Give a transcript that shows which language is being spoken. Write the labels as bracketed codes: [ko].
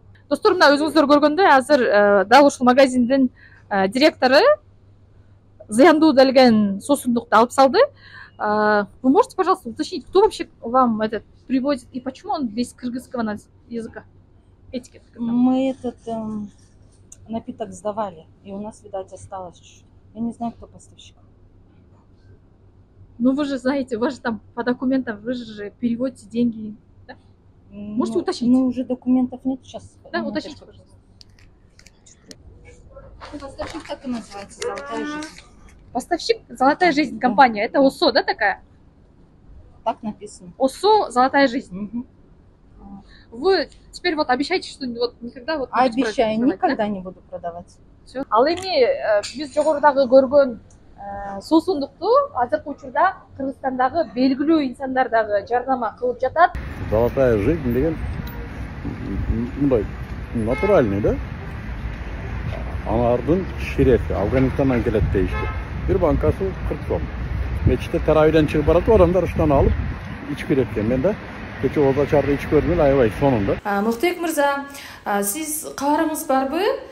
[ky] Достор, мына өзүңүздөр көргөндөй, азыр дал ушул магазиндин директору зыяндуу делген суусундукту алып салды. [ru] Вы можете, пожалуйста, уточнить, кто вообще вам этот привозит и почему он без кыргызского языка? Этикет. Мы этот напиток сдавали, и у нас, видать, осталось чуть-чуть. Я не знаю, кто поставщик. Ну вы же знаете, у вас же там по документам, вы же переводите деньги. Да? Можете уточнить? Ну, уже документов нет сейчас. Да, уточните, пожалуйста. Поставщик так и называется, «Золотая жизнь». Поставщик «Золотая жизнь» компания. Это ОСО, да, такая? Так написано. ОСО «Золотая жизнь». Вы теперь вот обещаете, что вот никогда вот... Обещаю, никогда не буду продавать. Все. [ky] Ал эми биз жогорудагы көргөн суусундукту азыркы учурда Кыргызстандагы белгилүү инсандар дагы жардама кылып жатат. Золотая жизнь деген мындай натуральный, да? Анардын ширети Афганистандан келет дейишти. Бир банкасы 40 сом. Мечитте таравийден чыгып баратып, адамдар ушунан алып ичип берет экен. Мен да кече Озачарды ичип көрдүм эле, аябай сонунда. Муктек мырза, сиз кабарыңыз барбы?